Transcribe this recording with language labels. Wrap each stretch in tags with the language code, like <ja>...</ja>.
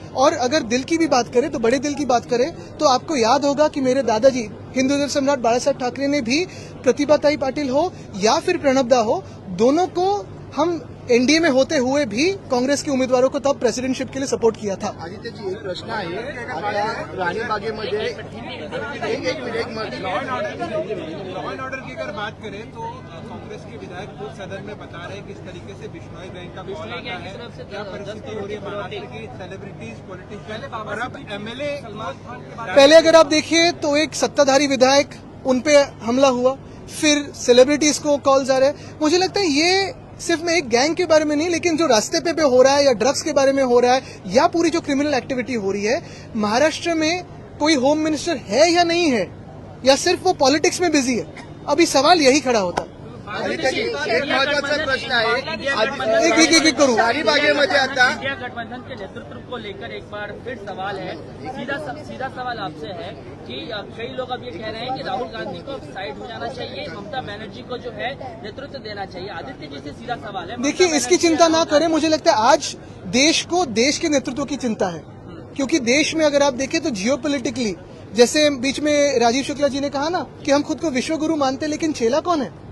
<hi>और अगर दिल की भी बात करें तो बड़े दिल की बात करें तो आपको याद होगा कि मेरे दादाजी हिंदू सम्राट बाला साहब ठाकरे ने भी प्रतिभाताई पाटिल हो या फिर प्रणब दा हो, दोनों को हम एनडीए में होते हुए भी कांग्रेस के उम्मीदवारों को तब प्रेसिडेंटशिप के लिए सपोर्ट किया था.</hi> <mr>आदित्यजी, एक प्रश्न आहे. आता राणीबागेमध्ये एक मिनट</mr> <hi>लॉ एंड ऑर्डर की अगर बात करें तो कांग्रेस के विधायक खुद सदन में बता रहे हैं किस तरीके से बिश्नोई बैंक का विस्फोट है, क्या परिस्थिति हो रही है महाराष्ट्र की. सेलिब्रिटीज, पॉलिटिशियन और अब एमएलए पहले अगर आप देखिए तो एक सत्ताधारी विधायक, उन पे हमला हुआ, फिर सेलिब्रिटीज को कॉल्स आ रहे हैं. मुझे लगता है ये सिर्फ मैं एक गैंग के बारे में नहीं, लेकिन जो रास्ते पे हो रहा है या ड्रग्स के बारे में हो रहा है या पूरी जो क्रिमिनल एक्टिविटी हो रही है, महाराष्ट्र में कोई होम मिनिस्टर है या नहीं है, या सिर्फ वो पॉलिटिक्स में बिजी है, अभी सवाल यही खड़ा होता है.</hi> <mr>आदित्यजी, एक महत्वाचा प्रश्न आहे. एक करू. राणीबागेमध्ये आता</mr> <hi>इंडिया गठबंधन के नेतृत्व को लेकर एक बार फिर सवाल है. सीधा सवाल आपसे है कि कई लोग अब ये कह रहे हैं कि राहुल गांधी को साइड हो जाना चाहिए, ममता बनर्जी को जो है नेतृत्व देना चाहिए. आदित्य जी से सीधा सवाल है. देखिए, इसकी चिंता ना करें. मुझे लगता है आज देश को देश के नेतृत्व की चिंता है, क्योंकि देश में अगर आप देखें तो जियोपॉलिटिकली, जैसे बीच में राजीव शुक्ला जी ने कहा ना कि हम खुद को विश्वगुरु मानते, लेकिन चेला कौन है.</hi>